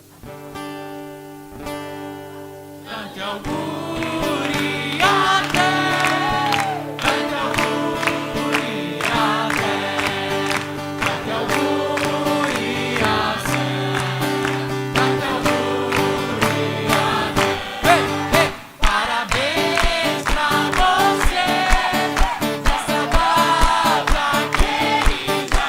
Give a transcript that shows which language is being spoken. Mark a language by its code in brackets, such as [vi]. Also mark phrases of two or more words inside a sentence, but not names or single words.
[it] Tanti auguri a te. Tanti auguri a te. Tanti auguri a te. Tanti auguri a te. [pt] Parabéns pra você nessa data querida.